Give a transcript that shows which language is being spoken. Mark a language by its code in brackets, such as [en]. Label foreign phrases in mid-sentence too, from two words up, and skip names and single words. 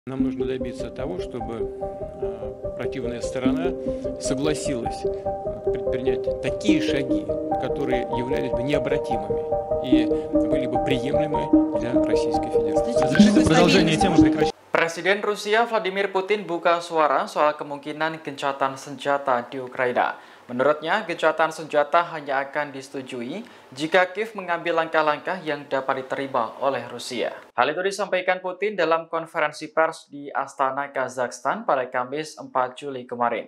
[ru] Нам нужно добиться того, чтобы противная сторона согласилась предпринять такие шаги, которые являлись бы необратимыми и были бы приемлемы для Российской Федерации. Разрешите продолжение темы прекращения. [id] Presiden Rusia Vladimir Putin buka suara soal kemungkinan gencatan senjata di Ukraina. Menurutnya, gencatan senjata hanya akan disetujui jika Kiev mengambil langkah-langkah yang dapat diterima oleh Rusia. Hal itu disampaikan Putin dalam konferensi pers di Astana, Kazakhstan pada Kamis 4 Juli kemarin.